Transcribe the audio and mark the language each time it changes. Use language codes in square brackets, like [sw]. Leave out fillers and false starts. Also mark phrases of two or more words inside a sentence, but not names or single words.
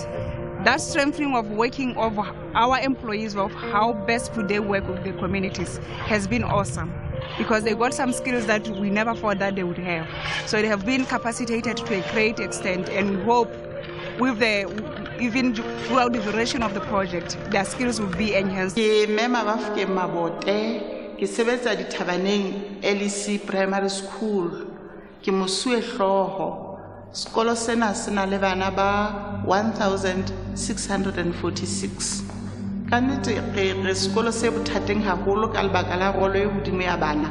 [en] That strengthening of working of our employees of how best could they work with the communities has been awesome, because they got some skills that we never thought that they would have. So they have been capacitated to a great extent, and we hope with even throughout the duration of the project, their skills will be enhanced. [st] Ke mema Bafke Mabote, ke sebetsa Dithabaneng LEC Primary School, ke mosuwe hloho. Sekolo sena sena le bana ba 1,646. Ka nnete re sekolo se bothateng haholo ka lebaka la rolo e hodimo ya bana.